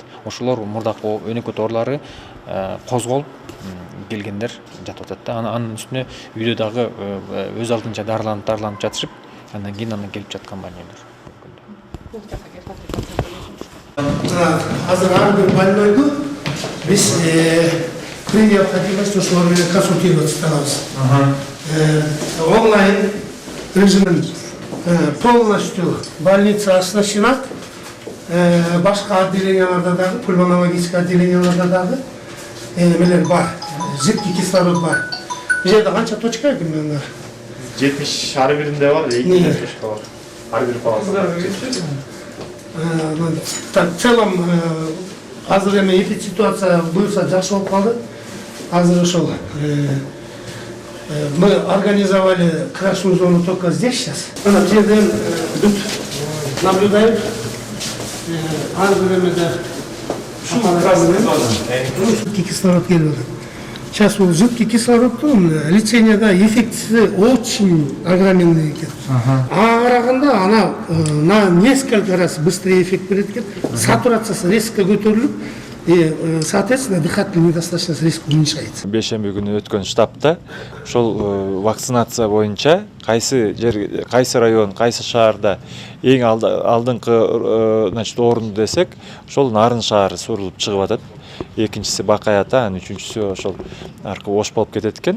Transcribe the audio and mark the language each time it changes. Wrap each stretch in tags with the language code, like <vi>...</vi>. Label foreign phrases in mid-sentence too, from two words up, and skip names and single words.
<ky>Ошолор мурдакы өнөкөт оорулары козголуп келгендер жатып атат да. Анын үстүнө үйдө дагы өз алдынча дарыланып жатышып, андан кийин келип жаткан больнойлор. Азыр ар бир больнойду биз</ky> <ru>при необходимости</ru> <ky>ошолор менен консультироваться кылабыз.</ky> <ru>Онлайн режимин полностью больница оснащена.</ru> <ky>Башка отделенияларда дагы, пульмонологический отделенияларда дагы эмелер бар,</ky> <ru>жидкий кислород</ru> <ky>бар. Бул жерде канча точка экен? 70 ар биринде бар, 2 точка бар. Ар бир палатада.</ky> <ru>В целом</ru> <ky>азыр эми эпид ситуация буюрса жакшы болуп калды. Азыр ошол</ky> <ru>мы организовали красную зону только здесь сейчас.</ru> <ky>Ана бул жерде бүт наблюдаем. Ар бир эмеде</ky> <ru>жидкий кислород</ru> <ky>келип атат. Сейчас бул жидкий кислороддун леченияда эффектisi</ky> <ru>очень огроменный</ru> <ky>экен. Ага караганда ана</ky> <ru>на несколько раз быстрее эффект берет экен.</ru> <ky>Сатурациясы резко көтөрүлүп,</ky> <ru>и, соответственно, дыхательная недостаточность резко уменьшается.</ru> <ky>Бешемби күнү өткөн штабта ошол вакцинация боюнча кайсы жер, кайсы район, кайсы шаарда эң алдыңкы значит орунду десек, ошол Нарын шаары сурулуп чыгып атат. Экинчиси Бакай Ата, анан үчүнчүсү ошол аркы Ош болуп кетет экен.</ky>